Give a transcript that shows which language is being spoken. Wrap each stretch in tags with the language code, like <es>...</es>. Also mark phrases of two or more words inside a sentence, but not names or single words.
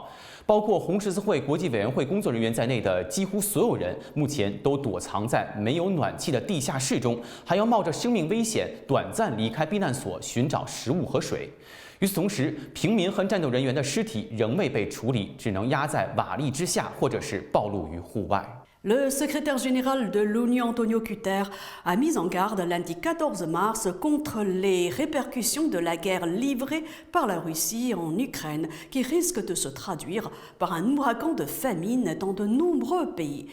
<zh>包括红十字会国际委员会工作人员在内的几乎所有人，目前都躲藏在没有暖气的地下室中，还要冒着生命危险短暂离开避难所寻找食物和水。与此同时，平民和战斗人员的尸体仍未被处理，只能压在瓦砾之下，或者是暴露于户外。</zh> <fr>Le secrétaire général de l'ONU, Antonio Guterres, a mis en garde lundi 14 mars contre les répercussions de la guerre livrée par la Russie en Ukraine, qui risque de se traduire par un ouragan de famine dans de nombreux pays.</fr>